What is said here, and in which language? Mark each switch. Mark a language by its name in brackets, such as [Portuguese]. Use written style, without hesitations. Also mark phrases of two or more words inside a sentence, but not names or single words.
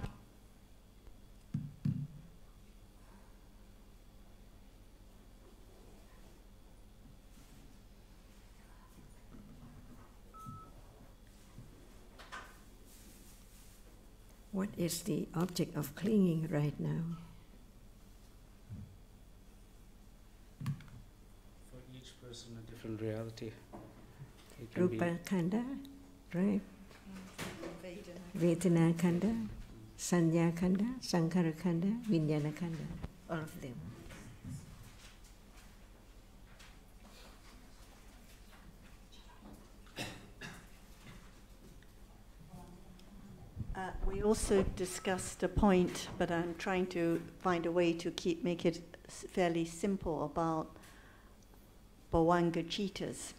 [English] What is the object of clinging right now? For each person, a different reality. It can [Pali] Rupa khanda, right? Vedana khanda, sanya khanda, sankhara khanda, vijnana khanda, [English] all of them. We also discussed a point, but I'm trying to find a way to make it fairly simple, about [Pali] bhavanga citas.